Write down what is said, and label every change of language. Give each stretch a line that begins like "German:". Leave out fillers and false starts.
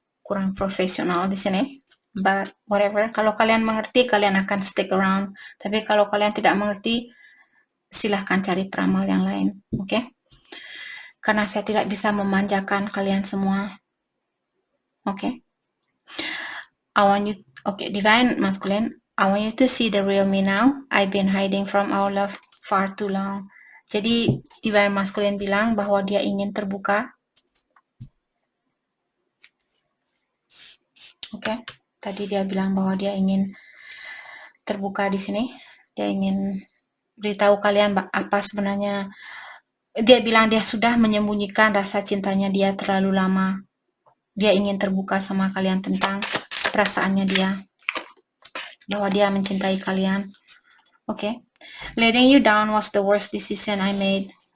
Indonesian: kurang profesional di sini.
English: But whatever,
Indonesian: kalau kalian mengerti, kalian akan
English: stick around.
Indonesian: Tapi kalau kalian tidak mengerti, silahkan cari peramal yang lain, oke? Karena saya tidak bisa memanjakan kalian semua, oke?
English: Divine Masculine, I want you to see the real me now. I've been hiding from our love far too long.
Indonesian: Jadi Divine Masculine bilang bahwa dia ingin terbuka. Oke, tadi dia bilang bahwa dia ingin terbuka di sini. Dia ingin beritahu kalian apa sebenarnya. Dia bilang dia sudah menyembunyikan rasa cintanya dia terlalu lama. Dia ingin terbuka sama kalian tentang perasaannya dia, bahwa dia mencintai kalian. Oke.
English: Letting you down was the worst decision I made.